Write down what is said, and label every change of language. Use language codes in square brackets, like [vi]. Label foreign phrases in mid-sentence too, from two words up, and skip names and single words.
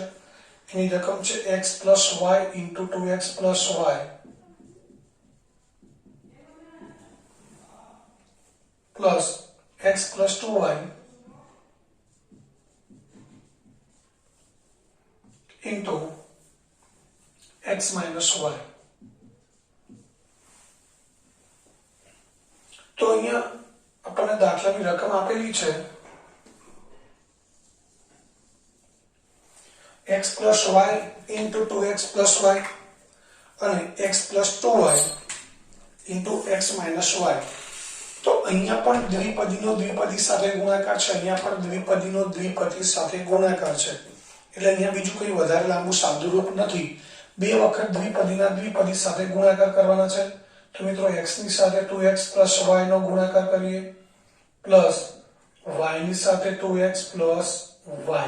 [gu] એની રકમ છે [en] x plus y into 2x plus y plus x plus 2y into x minus y. [gu] તો અહીંયા આપણને દાખલાની રકમ આપેલી છે [en] x plus y into 2x plus y [gu] અને [en] x plus 2y into x minus y. [gu] તો અહીંયા પણ દ્વિપદીનો દ્વિપદી સાથે ગુણાકાર છે, અહીંયા પણ દ્વિપદીનો દ્વિપદી સાથે ગુણાકાર છે. એટલે અહીંયા બીજું કંઈ વધારે લાંબુ સાદુરૂપ નથી. બે વખત દ્વિપદીના દ્વિપદી સાથે ગુણાકાર કરવાના છે. તો મિત્રો x ની સાથે [en] 2x plus y [gu] નો ગુણાકાર કરીએ [en] plus y [gu] ની સાથે [en] 2x plus y.